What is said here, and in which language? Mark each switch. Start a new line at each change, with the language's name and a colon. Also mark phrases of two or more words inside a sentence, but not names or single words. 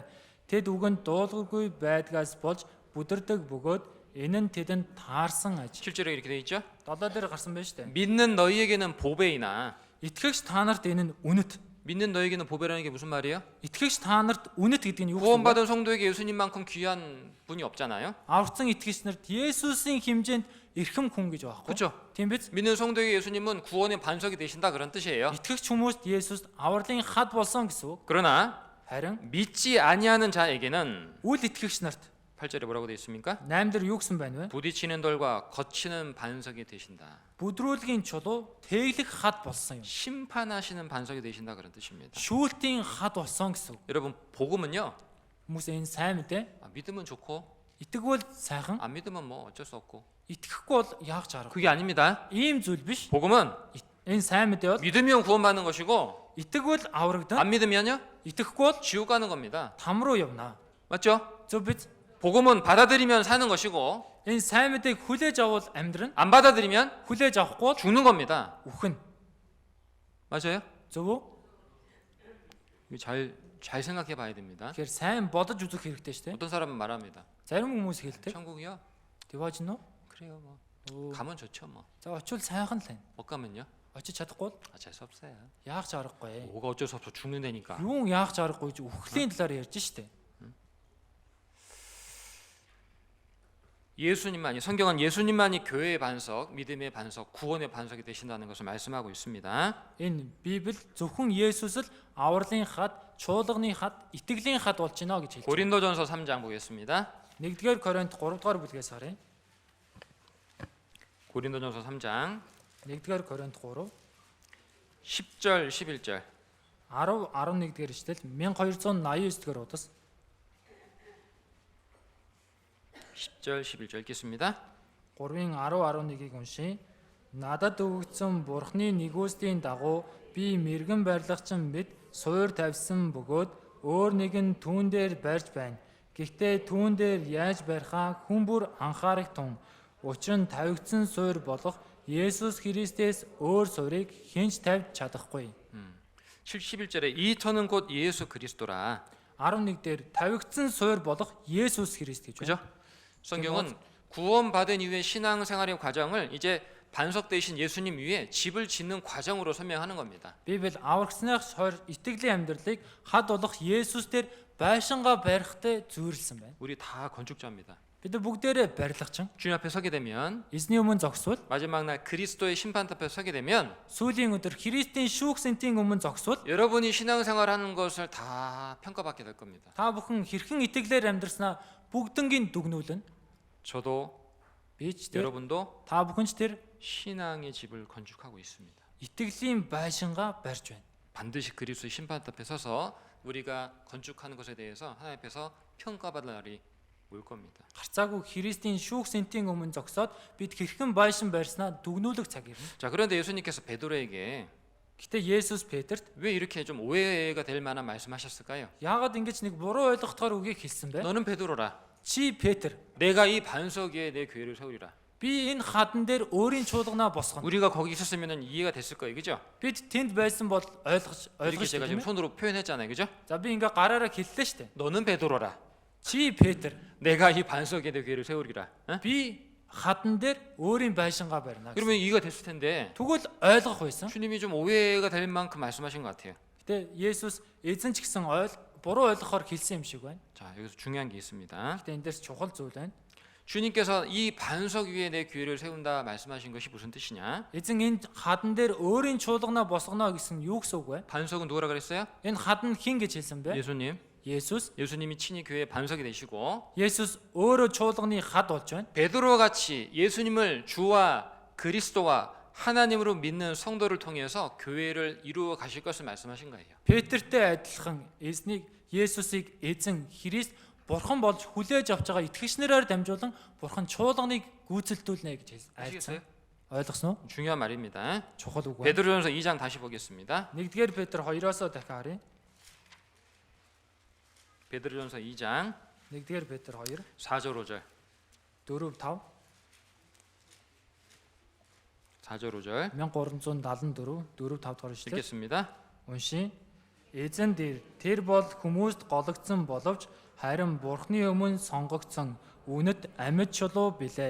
Mongolian: Тэд үгэнд дуулгүй байдгаас болж бүдэрдэг бөгөөд энэ нь тэдэнд таарсан аж.
Korean: 7절에 이렇게 돼 있죠.
Mongolian: 7 дээр гарсан байж тээ.
Korean: 믿는 너희에게는 보배이나
Mongolian: Итгэгч та нарт энэ нь үнэт.
Korean: 믿는 너희에게는 보배라는 게 무슨 말이에요?
Mongolian: Итгэгч та нарт үнэт гэдэг нь юу вэ?
Korean: 구원받은 성도에게 예수님만큼 귀한 분이 없잖아요.
Mongolian: Аврагцсан итгэгч нарт Есүсийн хэмжээнд эрхэм хүн гэж байгаа
Korean: 그렇죠?
Mongolian: байхгүй? Тийм биз?
Korean: 믿는 성도에게 예수님은 구원의 반석이 되신다 그런 뜻이에요.
Mongolian: Итгэгч хүмүүст Есүс авралын хад болсон гэсэн үг.
Korean: 그러나
Mongolian: Харин
Korean: 믿지 아니하는 자에게는
Mongolian: үл итгэгч нарт
Korean: 8절에 뭐라고 되어 있습니까?
Mongolian: 8 дээр юу гэсэн байна вэ?
Korean: 부딪히는 돌과 거치는 반석이 되신다.
Mongolian: Бүдрүүлгийн чулуу тэглэх хад болсон юм.
Korean: 심판하시는 반석이 되신다 그런 뜻입니다.
Mongolian: Шүүлтийн хад болсон гэсэн үг.
Korean: 여러분 복음은요.
Mongolian: Хүмүүс энэ сайн мэдээ.
Korean: 믿으면 좋고
Mongolian: Итгэвэл сайхан,
Korean: 안 믿으면 뭐 어쩔 수 없고.
Mongolian: итгэхгүй бол яах ч аргагүй.
Korean: 그게 아닙니다.
Mongolian: Ийм зүйл биш.
Korean: 복음은
Mongolian: Энэ сайн мэдээ бол
Korean: 믿으면 구원받는 것이고
Mongolian: итгэвэл аврагдана,
Korean: 안 믿으면요
Mongolian: итгэхгүй бол
Korean: 지옥 가는 겁니다.
Mongolian: там руу явна.
Korean: 맞죠?
Mongolian: Зөв биз?
Korean: 복음은 받아들이면 사는 것이고
Mongolian: Энэ сайн мэдээг хүлээж авал амьдрна,
Korean: 안 받아들이면
Mongolian: хүлээж авахгүй бол
Korean: 죽는 겁니다.
Mongolian: үхэн.
Korean: 맞아요?
Mongolian: Зөв үү?
Korean: 이거 잘 생각해 봐야 됩니다.
Mongolian: Тэгэхээр сайн бодож үзэх хэрэгтэй шүү дээ.
Korean: 어떤 사람은 말합니다.
Mongolian: Зарим хүмүүс хэлдэг.
Korean: 천국이요?
Mongolian: Тэгэж нөө?
Korean: 그래요 뭐.
Mongolian: Өө.
Korean: 가면 좋죠 뭐.
Mongolian: За очивол сайхан л байна.
Korean: 못 가면요?
Mongolian: Очиж чадахгүй бол
Korean: 아 재수 없어요.
Mongolian: яах ч аргагүй.
Korean: 뭐가 어쩔 수 없어 죽는다니까.
Mongolian: Юу яах ч аргагүй гэж үхлийн талаар ярьж штэ.
Korean: 예수님만이 성경은 예수님만이 교회의 반석, 믿음의 반석, 구원의 반석이 되신다는 것을 말씀하고 있습니다.
Mongolian: Энэ Библи зөвхөн Есүс л авралын хад, чуулганы хад, итгэлийн хад болж байна гэж хэлж байна.
Korean: 고린도전서 3장 보겠습니다.
Mongolian: 1-р Коринт 3-р бүлгээс харъя.
Korean: 고린도전서 3장
Mongolian: 1-р Коринт 3
Korean: 10절 11절
Mongolian: 10 11-р эшлэл 1289-р удас
Korean: 10절 11절 읽겠습니다.
Mongolian: 3-ын 10 11-ийг уншия. Надад өгөгдсөн Бурхны нэгүслийн дагуу би мэрэгэн барилгачин мэд суур тавьсан бөгөөд өөр нэгэн түүн дээр барьж байна. Гэхдээ түүн дээр яаж барихаа хүн бүр анхаарах тун. Учир нь тавигдсан суур болох Есүс Христээс өөр суурийг хинч тавьж чадахгүй.
Korean: 11절에 이 터는 곧 예수 그리스도라.
Mongolian: 11 дээр тавигдсан суур болох Есүс Христ гэж байна.
Korean: 그죠? 성경은 구원받은 이후의 신앙생활의 과정을 이제 반석 되신 예수님 위에 집을 짓는 과정으로 설명하는 겁니다.
Mongolian: Библи аврагсных хойр итгэлийн амьдралыг хад болох Есүс дээр байшингаа барихтай зүйрлсэн байна.
Korean: 우리 다 건축자입니다.
Mongolian: Бид нар бүгдээрээ барилгачин.
Korean: 주님 앞에 서게 되면
Mongolian: Эзний өмнө зогсвол
Korean: 마지막 날 그리스도의 심판 앞에 서게 되면
Mongolian: сүүлийн өдөр Христийн шүүгсэнтийн өмнө зогсвол
Korean: 여러분이 신앙생활하는 것을 다 평가받게 될 겁니다.
Mongolian: та бүхэн хэрхэн итгэлээр амьдрснаа бүгднгийн дүгнүүлнэ.
Korean: 저도
Mongolian: Би ч тэр
Korean: 여러분도
Mongolian: та бүхэн ч тэр
Korean: 신앙의 집을 건축하고 있습니다.
Mongolian: итгэлийн байшингаа барьж байна.
Korean: 반드시 그리스도의 심판 앞에 서서 우리가 건축하는 것에 대해서 하나님 앞에서 평가받을 날이 올 겁니다.
Mongolian: Харцаагүй Христийн шүүгсэнтийн өмнө зогсоод бид хэрхэн байшин барьснаа дүгнүүлэх цаг ирнэ.
Korean: 자, 그런데 예수님께서 베드로에게
Mongolian: Гэтэ Есүс Петрт
Korean: 왜 이렇게 좀 오해가 될 만한 말씀하셨을까요?
Mongolian: яагаад ингэж нэг буруу ойлгохоор үгийг хэлсэн бэ?
Korean: 너는 베드로라.
Mongolian: Чи Петр,
Korean: 내가 이 반석 위에 내 교회를 세우리라.
Mongolian: би энэ хадан дээр өөрийн чуулганаа босгоно.
Korean: 우리가 거기 있었으면 이해가 됐을 거예요, 그죠?
Mongolian: Бид тэнд байсан бол
Korean: 이렇게
Mongolian: ойлгож
Korean: 제가 지금
Mongolian: тийм ээ.
Korean: 손으로 표현했잖아요, 그죠?
Mongolian: За би ингээ гараараа хэллээ штэ.
Korean: 너는 베드로라.
Mongolian: Чи Петр,
Korean: 내가 이 반석 위에 내 교회를 세우리라. 어?
Mongolian: би хадан дээр өөрийн байшингаа барина.
Korean: 그러면 이해가 됐을 텐데
Mongolian: Тэгвэл ойлгох байсан.
Korean: 주님이 좀 오해가 될 만큼 말씀하신 것 같아요.
Mongolian: Гэтэ Есүс эзэн ч гэсэн буруу ойлгохоор хэлсэн юм шиг байна.
Korean: 자, 여기서 중요한 게 있습니다.
Mongolian: Гэтэ энэ дээрс чухал зүйл байна.
Korean: 주님께서 이 반석 위에 내 교회를 세운다 말씀하신 것이 무슨 뜻이냐?
Mongolian: Эзэн энэ хадан дээр өөрийн чуулганаа босгоно гэсэн юу гэсэн үг вэ?
Korean: 반석은 누구라 그랬어요?
Mongolian: Энэ хадан хин гэж хэлсэн бэ?
Korean: 예수님.
Mongolian: Есүс.
Korean: 예수님이 친히 교회의 반석이 되시고
Mongolian: Есүс өөрөө чуулганы хад болж байна.
Korean: 베드로와 같이 예수님을 주와 그리스도와 하나님으로 믿는 성도를 통해서 교회를 이루어 가실 것을 말씀하신 거예요.
Mongolian: Петртэй адилхан эзнийг Есүсийг эзэн Христ бурхан болж хүлээж авч байгаа итгэгчнэрээр дамжуулан бурхан чуулганыг гүйцэлдүүлнэ гэж
Korean: 아시겠어요?
Mongolian: айлцсан. Ойлгосноо?
Korean: 중요한 말입니다.
Mongolian: Чухал үг байна.
Korean: 베드로전서 2장 다시 보겠습니다.
Mongolian: 1-р Петр 2-оос дахин харъя.
Korean: 베드로전서 2장
Mongolian: 1-р Петр 2
Korean: 4절 5절
Mongolian: 4 5
Korean: 4절 5절
Mongolian: 1374 4 5 дахь эшлэл
Korean: 읽겠습니다.
Mongolian: уншия. Эзэн дээр тэр бол хүмүүст гологдсон боловч харин Бурхны өмнө сонгогдсон үнэт амьд чулуу билээ.